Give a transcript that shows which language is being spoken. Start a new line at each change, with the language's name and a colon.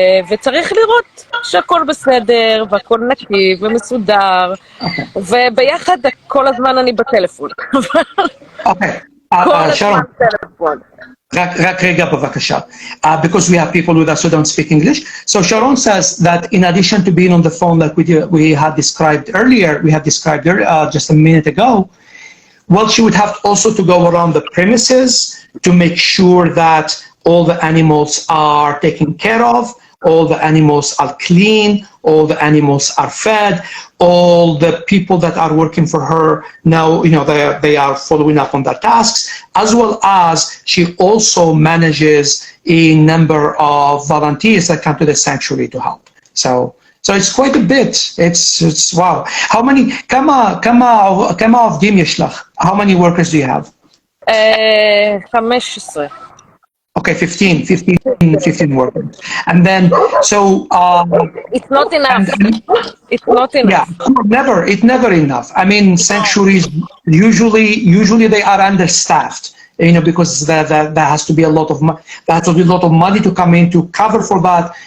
Hebrew: וצריך לראות שהכל בסדר והכל נקי ומסודר, וביחד כל הזמן אני בטלפון. אוקיי, כל שרון. הזמן טלפון. רק רגע בבקשה,
English: because we have people with us who don't speak English. So Sharon says that in addition to being on the phone like we had described earlier, just a minute ago, well, she would have also to go around the premises to make sure that all the animals are taken care of, all the animals are clean, all the animals are fed, all the people that are working for her now, you know, they are following up on their tasks, as well as she also manages a number of volunteers that come to the sanctuary to help. So it's quite a bit. It's wow. How many
Hebrew: כמה עובדים יש לך?
English: How many workers do you have? 15. Okay, 15 workers. And then, so... it's not enough. It's not enough. Yeah, it's never enough. I mean, sanctuaries, usually they are understaffed, you know, because there has to be a lot of money to come in to cover for that.